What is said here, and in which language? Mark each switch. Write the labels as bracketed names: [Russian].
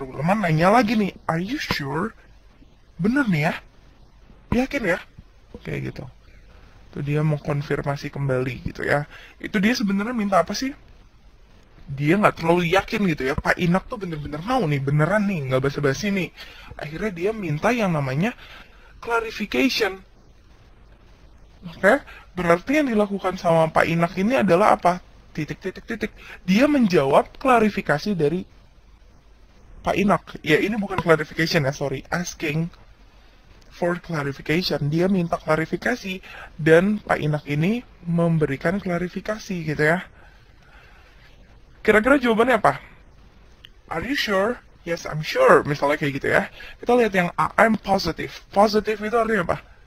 [Indonesian] Willman nanya lagi nih, [English] are you sure? [Indonesian] Bener nih ya? Yakin ya? Kayak gitu. Tuh dia mau konfirmasi kembali gitu ya. Itu dia sebenarnya minta apa sih? Dia nggak terlalu yakin gitu ya. Pak Inak tuh bener-bener mau nih, beneran nih, nggak basa-basi nih. Akhirnya dia minta yang namanya clarification. Oke, berarti yang dilakukan sama Pak Inak ini adalah apa? Titik. Dia menjawab klarifikasi dari Pak Inak. Ya, ini bukan clarification ya, sorry. [English] Asking for clarification. [Indonesian] Dia minta klarifikasi dan Pak Inak ini memberikan klarifikasi gitu ya. Kira-kira jawabannya apa? [English] Are you sure? Yes, I'm sure. [Indonesian] Misalnya kayak gitu ya. Kita lihat yang A, [English] I'm positive. [Indonesian] Positive itu artinya apa?